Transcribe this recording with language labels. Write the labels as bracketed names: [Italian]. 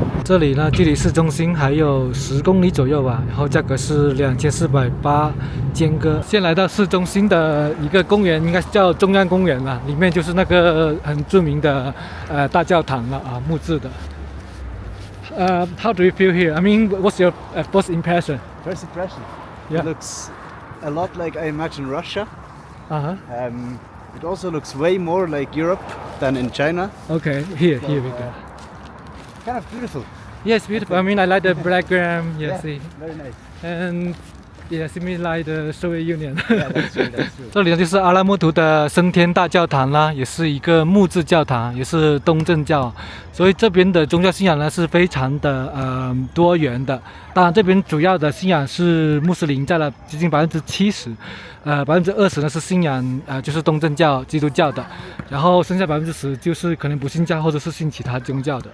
[Chinese] 這裡呢，距離市中心還有10公里左右吧，然後價格是2480間隔。先來到市中心的一個公園，應該是叫中央公園了，裡面就是那個很著名的大教堂了啊，木質的。 [English] How do you feel here? I mean, what's your first impression? First impression? Yeah. It looks a lot like I imagine Russia. Uh-huh. It also looks way more like Europe than in China. Okay, here we go. Kind of beautiful. Yes, beautiful. I mean, I like the background. Yeah, see. Very nice. And yeah, similar like the Soviet Union. Yeah, that's true. That's true. [Chinese] 這裡呢就是阿拉木圖的升天大教堂啦，也是一個木質教堂，也是東正教，所以這邊的宗教信仰呢是非常的多元的。當然，這邊主要的信仰是穆斯林，佔了接近70%， 20%呢是信仰就是東正教基督教的，然後剩下10%就是可能不信教或者是信其他宗教的。